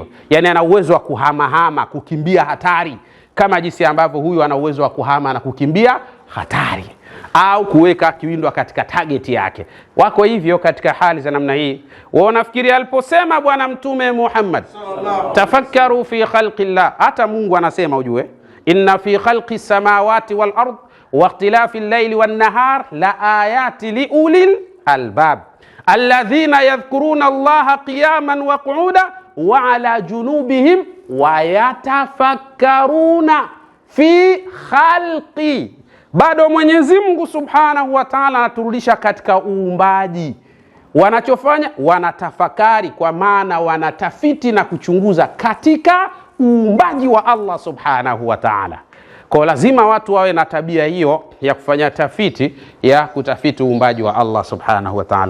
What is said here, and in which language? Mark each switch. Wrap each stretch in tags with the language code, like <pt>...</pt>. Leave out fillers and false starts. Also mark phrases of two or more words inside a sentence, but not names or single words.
<sw>Yani ana uwezo wa kuhamahama, kukimbia hatari, kama jinsi ambavyo huyu ana uwezo wa kuhama na kukimbia hatari, au kuweka kiwindwa katika target yake. Wako hivyo katika hali za namna hii. Wanafikiri aliposema Bwana Mtume Muhammad,</sw> <ar>تفكروا في خلق الله,</ar> <sw>hata Mungu anasema ujue,</sw> <ar>إن في خلق السماوات والأرض واختلاف الليل والنهار لآيات لأولي الألباب. الذين يذكرون الله قياما وقعودا وعلى جنوبهم ويتفكرون في خلق.</ar> <sw>Bado Mwenyezi Mungu</sw> <ar>سبحانه وتعالى</ar> <sw>anaturudisha katika uumbaji. Wanachofanya wanatafakari, kwa maana wanatafiti na kuchunguza katika uumbaji wa</sw> <ar>الله سبحانه وتعالى.</ar> <sw>Kwa lazima watu wawe na tabia hiyo ya kufanya tafiti, ya kutafiti uumbaji wa</sw> <ar>الله سبحانه وتعالى.</ar>